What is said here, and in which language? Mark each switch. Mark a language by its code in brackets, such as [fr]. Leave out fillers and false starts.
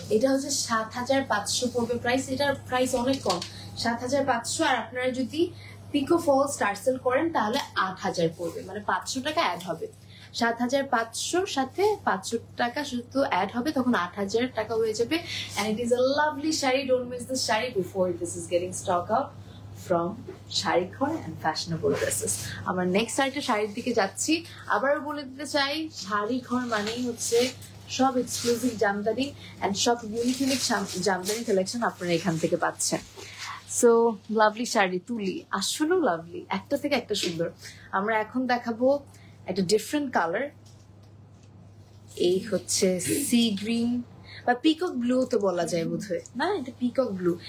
[bn] এটা হচ্ছে 7,500 পড়বে প্রাইস। এটার প্রাইস অনেক কম, 7,500। আর আপনারা যদি পিকো ফলস টার্সেল করেন তাহলে 8,000 পড়বে, মানে 500 টাকা অ্যাড হবে। 7,500 সাথে 500 টাকা শুধু অ্যাড হবে, তখন 8,000 টাকা হয়ে যাবে। [en] and it is a lovely sari, don't miss this sari before this is getting stock out from Sharighor and fashionable dresses. [bn] আমরা নেক্সট আরেকটা শাড়ির দিকে যাচ্ছি। আবারও বলে দিতে চাই, শাড়িঘর মানেই হচ্ছে সব এক্সক্লুসিভ জামদানি এন্ড সব ইউনিক জামদানি কালেকশন আপনারা এখান থেকে পাচ্ছেন। সো লাভলি শাড়ি, তুলি আসলেও লাভলি, একটা থেকে একটা সুন্দর। আমরা এখন দেখাবো একটা ডিফারেন্ট কালার। এই হচ্ছে সি গ্রিন বা পিকক ব্লু তো বলা যায় বোধহয়, না এটা পিকক ব্লু।